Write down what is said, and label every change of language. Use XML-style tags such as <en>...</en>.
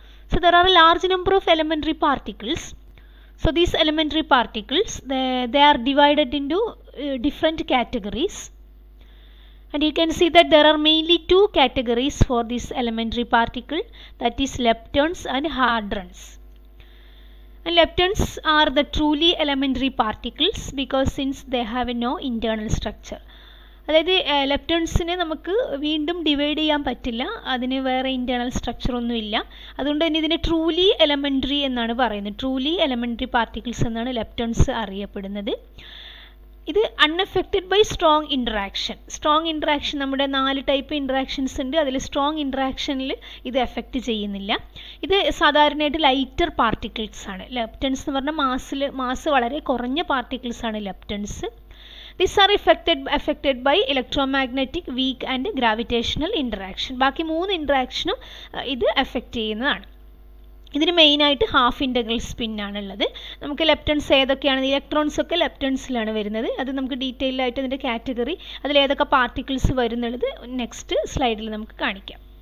<en>So there are a large number of elementary particles. So these elementary particles, they are divided into different categories. And you can see that there are mainly two categories for this elementary particle, that is leptons and hadrons. And leptons are the truly elementary particles because since they have no internal structure.</en> <ml>അതായത് ലെപ്റ്റൺസിനെ നമുക്ക് വീണ്ടും divide ചെയ്യാൻ പറ്റില്ല, അതിന് വേറെ internal structure ഒന്നുമില്ല. അതുകൊണ്ട് തന്നെ ഇതിനെ ട്രൂലി എലമെൻ്ററി എന്നാണ് പറയുന്നത്. ട്രൂലി എലമെൻ്ററി പാർട്ടിക്കിൾസ് എന്നാണ് ലെപ്റ്റൺസ് അറിയപ്പെടുന്നത്. ഇത്</ml> <en>Unaffected by strong interaction.</en> <ml>Strong interaction നമ്മുടെ 4 ടൈപ്പ് ഇൻട്രാക്ഷൻസ് ഉണ്ട്. അതിൽ സ്ട്രോങ് ഇൻട്രാക്ഷനിൽ ഇത് എഫക്റ്റ് ചെയ്യുന്നില്ല. ഇത് സാധാരണയായിട്ട് ലൈറ്റർ പാർട്ടിക്കിൾസ് ആണ്. ലെപ്റ്റൺസ് എന്ന് പറഞ്ഞാൽ മാസ് വളരെ കുറഞ്ഞ പാർട്ടിക്കിൾസ് ആണ് ലെപ്റ്റൺസ്.</ml> <en>These are affected by electromagnetic, weak and gravitational interaction.</en> <ml>ബാക്കി 3 ഇൻട്രാക്ഷനും ഇത് എഫക്റ്റ് ചെയ്യുന്നതാണ്. ഇതിന് മെയിനായിട്ട് ഹാഫ് ഇൻ്റഗ്രൽ സ്പിൻ ആണുള്ളത്. നമുക്ക് ലെപ്റ്റൺസ് ഏതൊക്കെയാണ്, ഇലക്ട്രോൺസ് ഒക്കെ ലെപ്റ്റൺസിലാണ് വരുന്നത്. അത് നമുക്ക് ഡീറ്റെയിൽ ആയിട്ട് അതിൻ്റെ കാറ്റഗറി, അതിലേതൊക്കെ പാർട്ടിക്കിൾസ് വരുന്നുള്ളത് നെക്സ്റ്റ് സ്ലൈഡിൽ നമുക്ക് കാണിക്കാം.</ml>